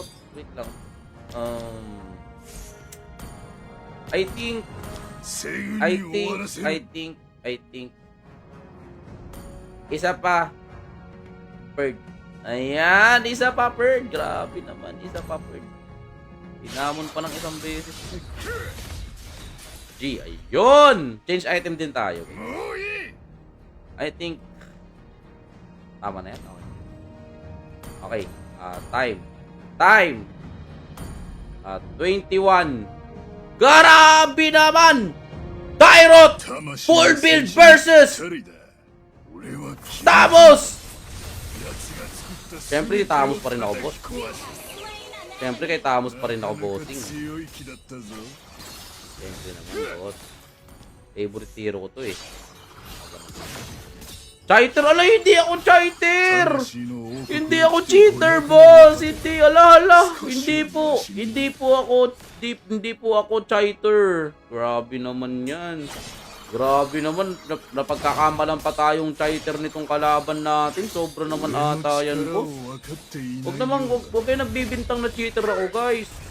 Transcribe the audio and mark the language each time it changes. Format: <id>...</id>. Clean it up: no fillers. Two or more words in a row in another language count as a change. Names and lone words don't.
<tl>Wait lang.</tl> <en>I think</en> <ja>すぐに終わらせる</ja> <en>I think</en> <tl>isa pa Perg. Ayan, isa pa Perg. Grabe naman, isa pa Perg. Pinamon pa ng isang beses. G, ayun!</tl> <en>Change item</en> <tl>din tayo. もういい</tl> <en>I think</en> <tl>tama na yan.</tl> <en>Okay. Time.</en> <tl>21. Grabe naman! Dairot!</tl> <ja>魂</ja> <en>Full</en> <ja>の</ja> <en>build</en> <ja>戦士の</ja> <en>versus</en> <ja>一人だ俺は君</ja> <tl>Tamus!</tl> <ja>奴が作った</ja> <tl>Siyempre, si Tamus pa rin ako, boss.</tl> <ja>全てを叩き壊す</ja> <tl>Siyempre, kay Tamus pa rin ako, bossing.</tl> <ja>強い気だったぞ</ja> <tl>Siyempre naman, boss.</tl> <en>Favorite hero</en> <tl>ko to, eh. Cheater! Ala, hindi ako cheater!</tl> <ja>魂の王国</ja> <tl>Hindi ako cheater, boss! Hindi, ala. Hindi po ako cheater. Grabe naman yan. Grabe naman, napagkakamalan pa tayong cheater nitong kalaban natin. Sobra naman ata yan, boss. Huwag kayo nagbibintang na cheater ako, guys.</tl>